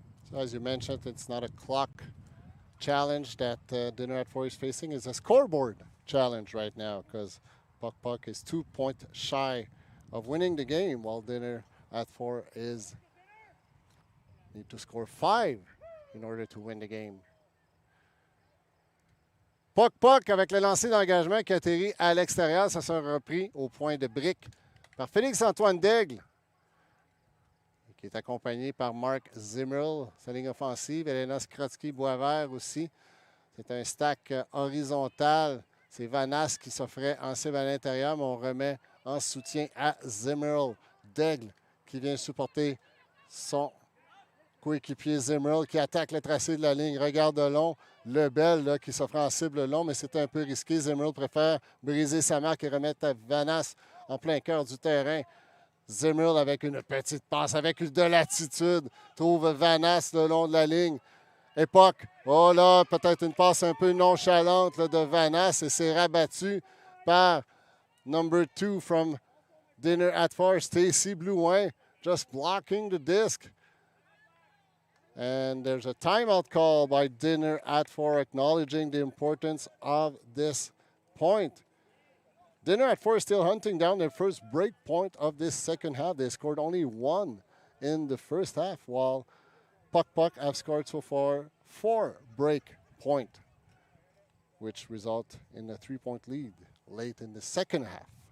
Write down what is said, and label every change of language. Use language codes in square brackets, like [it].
[en] So as you mentioned, it's not a clock challenge that Dinner at 4 is facing. It's a scoreboard challenge right now because Pok is 2 points shy of winning the game, while Dinner at 4 is need to score 5 in order to win the game. [fr] Pok avec le lancer d'engagement qui atterrit à l'extérieur. Ça sera repris au point de brique par Félix-Antoine Daigle, qui est accompagné par Mark Zimmerl. Sa ligne offensive, Elena Skrotsky-Boisvert aussi. C'est un stack horizontal. C'est Vanas qui s'offrait en cible à l'intérieur, mais on remet en soutien à Zimmerl. Daigle qui vient supporter son coéquipier Zimmerl qui attaque le tracé de la ligne. Regarde de long. Lebel là, qui s'offre en cible long, mais c'est un peu risqué. Zimmerl préfère briser sa marque et remettre à Vanas en plein cœur du terrain. Zimmerl avec une petite passe, avec de l'attitude, trouve Vanas le long de la ligne. Époque, oh là, peut-être une passe un peu nonchalante là, de Vanas et c'est rabattu par [en] number 2 from Dinner at 4, Stacy Blouin, just blocking the disc. And there's a timeout call by Dinner at 4, acknowledging the importance of this point. Dinner at 4 is still hunting down their first break point of this second half. They scored only 1 in the first half, while Pok have scored so far 4 break point, which result in a 3-point lead late in the second half.